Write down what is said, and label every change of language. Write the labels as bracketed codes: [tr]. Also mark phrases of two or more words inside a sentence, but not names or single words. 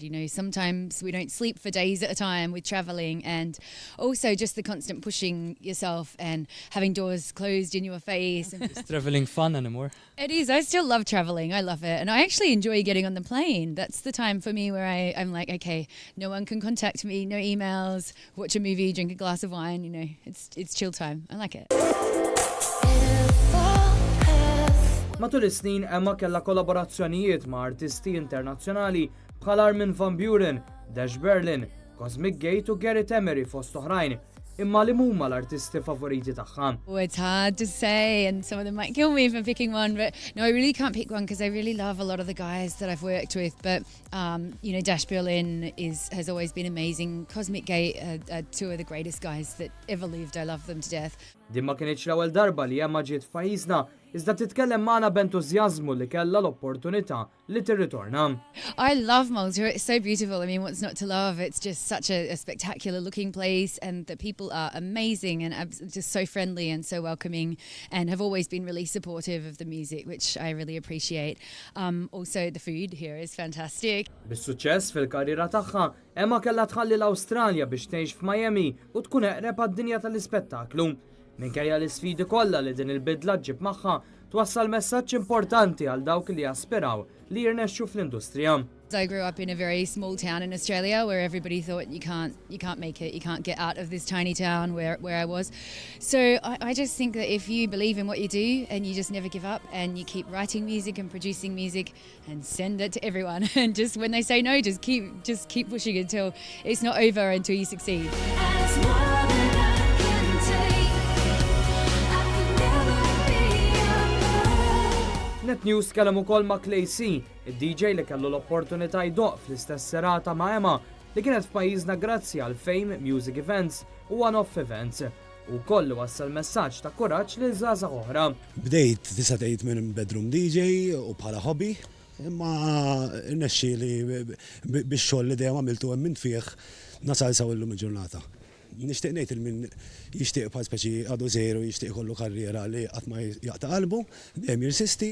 [en] Sometimes we don't sleep for days at a time with traveling, and also just the constant pushing yourself and having doors closed in your face. Is traveling fun anymore? It is. I still love traveling. I love it. And I actually enjoy getting on the plane. That's the time for me where I'm like, okay, no one can contact me, no emails, watch a movie, drink a glass of wine. It's chill time. I like it. [mt] Matul is-snin Emma kellha kollaborazzjonijiet ma' artisti internazzjonali bħal Armin van Buuren, Dash Berlin, Cosmic Gate u Gareth Emery fost oħrajn. Imma li huma l-artisti favoriti tagħha? [en] Oh, it's hard to say, and some of them might kill me for picking one, but no, I really can't pick one because I really love a lot of the guys that I've worked with. But Dash Berlin has always been amazing. Cosmic Gate are two of the greatest guys that ever lived. I love them to death. [mt] Din ma kienx l-ewwel darba li Emma ġiet f'pajjiżna, iżda titkellem magħna b'entużjażmu li kellha l-opportunità li tirritorna. [en] I love Malta. It's so beautiful. I mean, what's not to love? It's just such a spectacular looking place, and the people are amazing and just so friendly and so welcoming, and have always been really supportive of the music, which I really appreciate. Also, the food here is fantastic. [mt] Bis-suċċess fil-karriera tagħha, Emma kellha tħalli l-Awstralja biex tgħix f'Miami u tkun eqreb għad-dinja tal-ispettaklu. Minkejja l-isfidi kollha li din il-bidla ġib magħha twassal messaġġ importanti għal dawk li jaspiraw li jirnexxu fl-industrija. [en] I grew up in a very small town in Australia where everybody thought you can't make it, you can't get out of this tiny town where I was. So I just think that if you believe in what you do and you just never give up and you keep writing music and producing music and send it to everyone, and just when they say no, just keep pushing until it's not over, until you succeed. [mt] Net News kellem ukoll ma' Klejsi, id-DJ li kellu l-opportunità jdoq fl-istess serata ma' Emma li kienet f'pajjiżna grazzi għal Fame Music Events u [en] one-off events. [mt] U kollu wassal messaġġ ta' kuraġġ lil żgħażagħ oħra. Bdejt disatejt minn [en] bedroom DJ [mt] u bħala hobby, imma rnexxieli bix-xogħol li dejjem għamiltu hemm minn fih nasal saw illum il-ġurnata. Nixtieq ngħid il min jixtieq bħal speċi għadu żejru jixtieq ikollu karriera li qatt ma jaqta' qalbu, dejjem jirsisti.